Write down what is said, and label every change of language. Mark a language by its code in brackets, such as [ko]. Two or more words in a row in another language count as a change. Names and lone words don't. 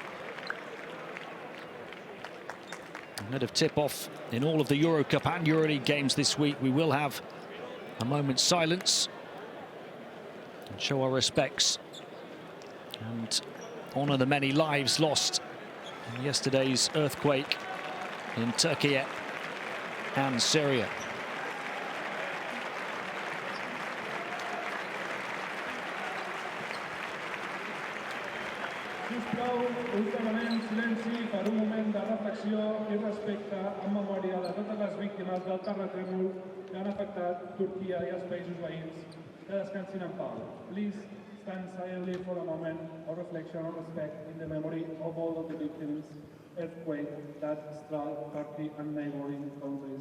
[en] Ahead of tip-off in all of the EuroCup and EuroLeague games this week, we will have a moment's silence and show our respects and honour the many lives lost in yesterday's earthquake in Turkey and Syria. [ca] Sisplau, us demanem silenci per un moment de reflexió i respecte en memòria de totes les víctimes del terratrèmol que han afectat Turquia i els països veïns. Que descansin en pau. [en] Please stand silently for a moment of reflection and respect in the memory of all of the victims earthquake that struck Turkey and neighboring countries.